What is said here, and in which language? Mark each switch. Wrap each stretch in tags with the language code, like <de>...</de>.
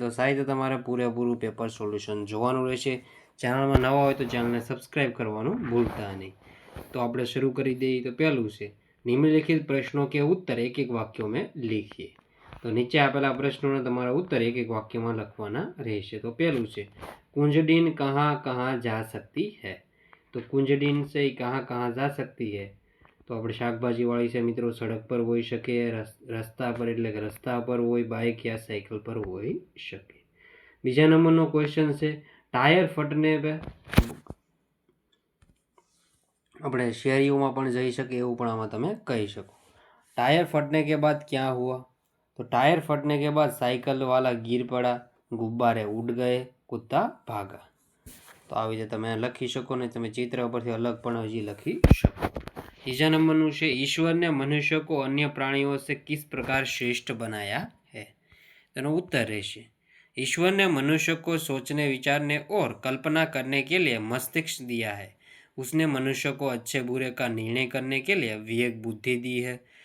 <gu>તો સાહિત્ય તમારે પૂરેપૂરું પેપર સોલ્યુશન જોવાનું રહેશે. ચેનલમાં નવા હોય તો ચેનલને સબસ્ક્રાઈબ કરવાનું ભૂલતા નહીં. તો આપણે શરૂ કરી દઈએ. તો પહેલું છે</gu> <hi>નિમ્નલિખિત પ્રશ્નો કે ઉત્તર એક એક વાક્યો में लिखिए.</hi> <gu>તો નીચે આપેલા પ્રશ્નોના તમારા ઉત્તર એક એક વાક્યમાં લખવાના રહેશે. તો પહેલું છે</gu> <hi>कुंजड़िन कहाँ कहाँ जा सकती है. तो कुंजड़िन से कहाँ कहाँ जा सकती है.</hi> <gu>તો આપણે શાકભાજીવાળી છે મિત્રો, સડક પર હોઈ શકે, રસ્તા પર એટલે કે રસ્તા પર હોય, બાઇક યા સાયકલ પર હોઈ શકે. બીજા નંબરનો ક્વેશ્ચન છે ટાયર ફટને पे આપણે શેરીઓમાં પણ જઈ શકે એવું પણ આમાં તમે કહી શકો.</gu> <hi>टायर फटने के बाद क्या हुआ. तो टायर फटने के बाद साइकिल वाला गिर पड़ा, गुब्बारे उड़ गए, कुत्ता भागा.</hi> <gu>તો આવી રીતે તમે લખી શકો ને તમે ચિત્ર પરથી અલગ પણ હજી લખી શકો.</gu> <hi>तीसरा नंबर से ईश्वर ने मनुष्य को अन्य प्राणियों से किस प्रकार श्रेष्ठ बनाया है.</hi> <gu>तेनो उत्तर रहेशे</gu> <hi>ईश्वर ने मनुष्य को सोचने, विचारने और कल्पना करने के लिए मस्तिष्क दिया है. उसने मनुष्य को अच्छे बुरे का निर्णय करने के लिए विवेक बुद्धि दी है.</hi>